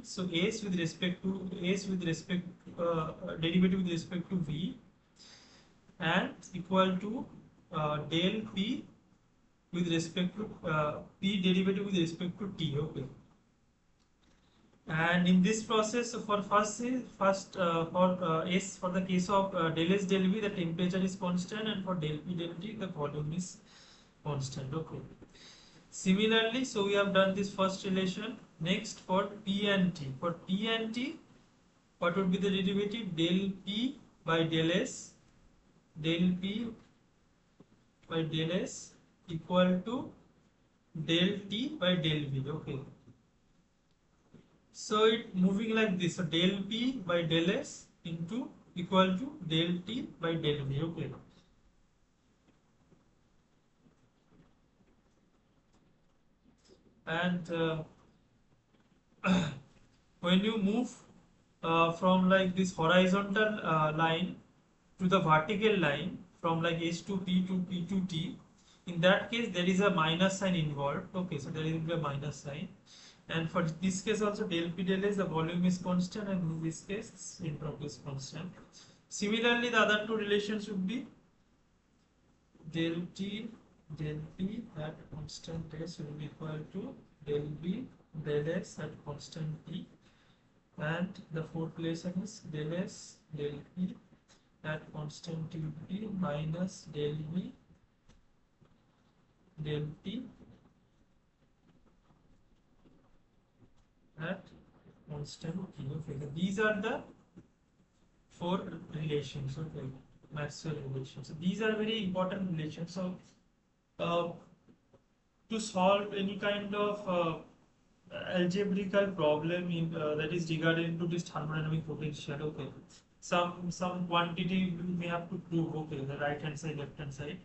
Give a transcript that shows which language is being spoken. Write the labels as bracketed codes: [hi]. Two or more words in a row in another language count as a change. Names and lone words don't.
[en] So S with respect to derivative with respect to V, and equal to del P with respect to P derivative with respect to T. Okay. And in this process, for S, for the case of del S del V, the temperature is constant, and for del P del T, the volume is constant. Okay. Similarly, so we have done this first relation. Next, for P and T. For P and T, what would be the derivative? Del P by del S, del P by del S equal to del T by del V. Okay. So it moving like this. So del P by del S into equal to del T by del V. Okay. And when you move from like this horizontal line to the vertical line from like S to P to P to T, in that case there is a minus sign involved. Okay, so there will be a minus sign. And for this case also del P del S, the volume is constant, and in this case entropy is constant. Similarly, the other two relations would be del T del P at constant S will be equal to del B del S at constant T, and the fourth relation is del S del P at constant T minus del V del T at constant T. Okay, so these are the four relations. Okay, Maxwell relations. So these are very important relations. So to solve any kind of algebraical problem in that is regarding to this thermodynamic potential, okay, some quantity we may have to prove, okay, the right hand side, left hand side.